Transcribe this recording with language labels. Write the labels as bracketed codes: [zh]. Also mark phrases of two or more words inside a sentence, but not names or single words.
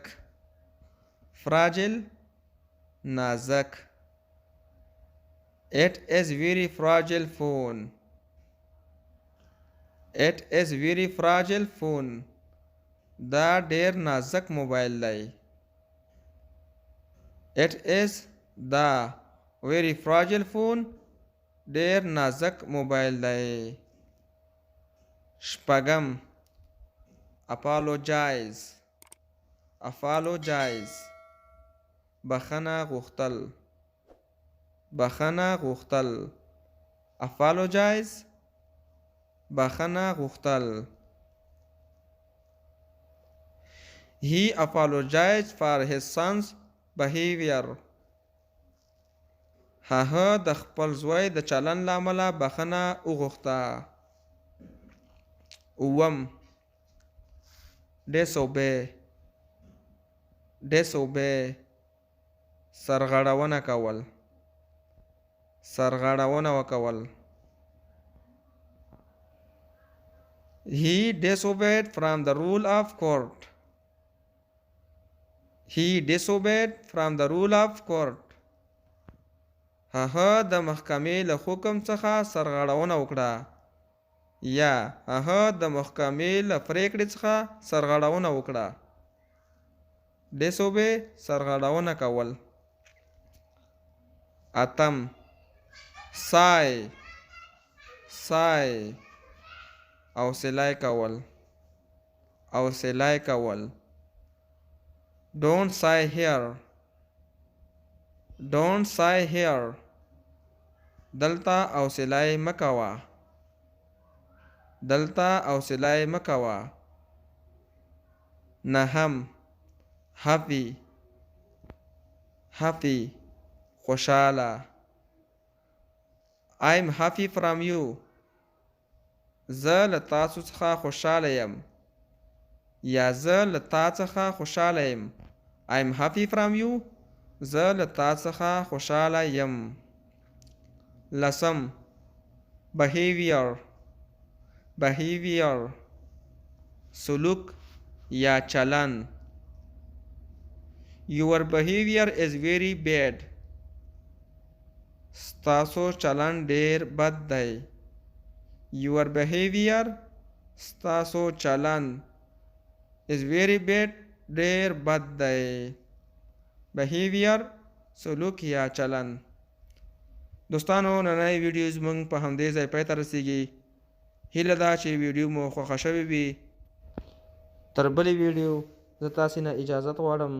[ps] فراجل نازک. [en] It is very fragile phone. It is very fragile phone. [ps] دا ډیر نازک موبایل دی. [en] It is the very fragile phone. [ps] ډیر نازک موبایل دی. شپږم apologize. apologize بخښنه غوښتل. بخښنه غوښتل. apologize بخښنه غوښتل. [en] He apologized for his son's behavior. [ps] هغه د خپل زوی د چلن له امله بخښنه وغوښته. اووم disobey. disobey سرغړونه کول. سرغړونه وکول. [en] He disobeyed from the rule of court. he disobeyed from the rule of court. [ps] هغه د محکمې له حکم څخه سرغړونه وکړه. یا هغه د محکمې له پریکړې څخه سرغړونه وکړه. disobey سرغړونه کول. اتم سای حوصله کول. [en] don't sigh here [ps] دلته حوصله مکوه. نهم happy خوشاله. [en] I'm happy from you [ps] زه له تاسو څخه خوشاله یم. یا زه له تا څخه خوشاله یم. [en] I'm happy from you [ps] زه له تا څخه خوشاله یم. لسم behavior سلوک یا چلن. [en] your behavior is very bad [ps] ستاسو چلن ډیر بد دی. [en] your behavior [ps] ستاسو چلن [en] is very bad [ps] ډیر بد دی. behavior سلوک یا چلن. دوستانو نننۍ ویډیو زموږ په همدې ځای پای ته رسیږي. هیله ده چې ویډیو مو خوښه شوې وي. تر بلې ویډیو زه تاسې نه اجازت غواړم.